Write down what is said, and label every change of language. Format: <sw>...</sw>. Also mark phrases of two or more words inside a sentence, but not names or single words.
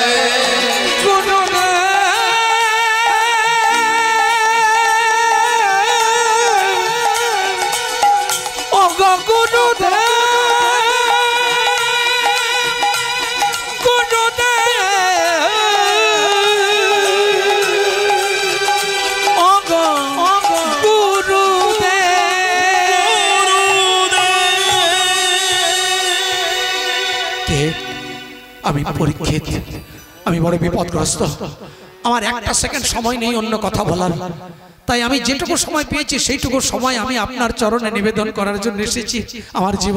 <bn>गुरु ओ गो गुरु दे गुरु दे ओ गो गुरु दे কে আমি পরীক্ষিত, আমি বড় বিপদগ্রস্ত, আমার একটা সেকেন্ড সময় নেই অন্য কথা বলার, তাই আমি যেটুকু সময় পেয়েছি সেইটুকু সময় আমি আপনার চরণে নিবেদন করার জন্য এসেছি আমার জীবন।</bn>